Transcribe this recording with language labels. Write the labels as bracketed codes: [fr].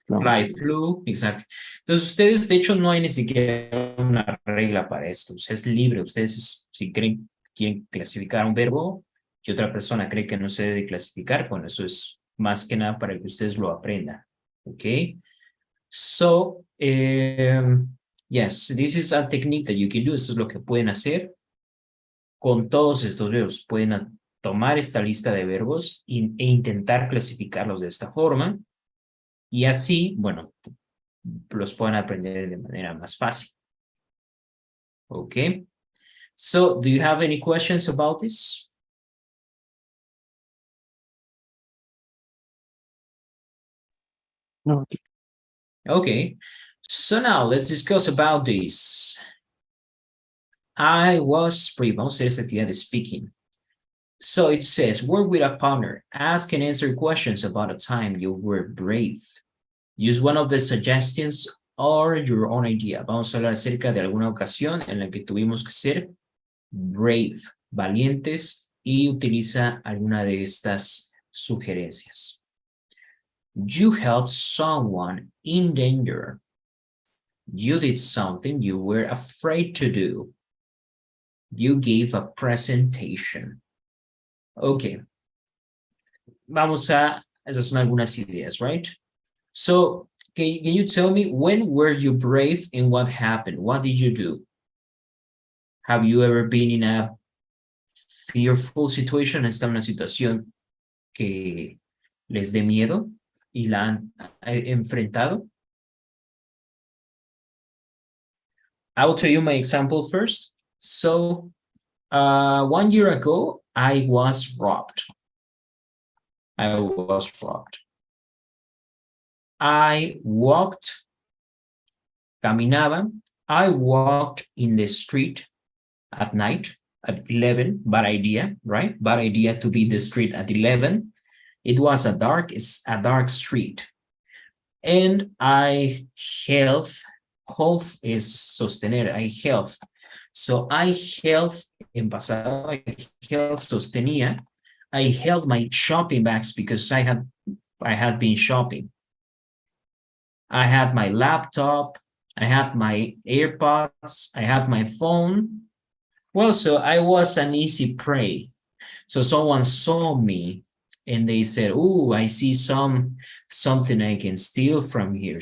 [en] Fly, flew. Exacto. [es] Entonces, ustedes, de hecho, no hay ni siquiera una regla para esto. Ustedes es libre. Ustedes, si quieren clasificar un verbo y otra persona cree que no se debe clasificar, bueno, eso es más que nada para que ustedes lo aprendan. ¿Ok? [en] So, yes, this is a technique that you can do. [es] Esto es lo que pueden hacer con todos estos verbos. Pueden tomar esta lista de verbos e intentar clasificarlos de esta forma. Y así, bueno, los pueden aprender de manera más fácil. [en] Okay. So, do you have any questions about this? No. Okay, so now let's discuss about this. I was brave. [es] Vamos a hacer esta actividad de speaking. [en] So it says, work with a partner. Ask and answer questions about a time you were brave. Use one of the suggestions or your own idea. [es] Vamos a hablar acerca de alguna ocasión en la que tuvimos que ser brave, valientes, y utiliza alguna de estas sugerencias. [en] You helped someone in danger. You did something you were afraid to do. You gave a presentation. Okay. [es] Esas son algunas ideas, [en] right? So, can you tell me, when were you brave and what happened? What did you do? Have you ever been in a fearful situation? [es] ¿Está en una situación que les dé miedo y la han enfrentado? [en] I will tell you my example first. So, 1 year ago, I was robbed. I walked, caminaba. I walked in the street at night at 11. Bad idea, right? Bad idea to be in the street at 11. It was a dark street. And I held is sostener, I held. So I held, [es] en pasado, [en] I held, sostenía. I held my shopping bags because I had been shopping. I had my laptop, I had my AirPods, I had my phone. Well, so I was an easy prey. So someone saw me and they said, "Oh, I see something I can steal from here."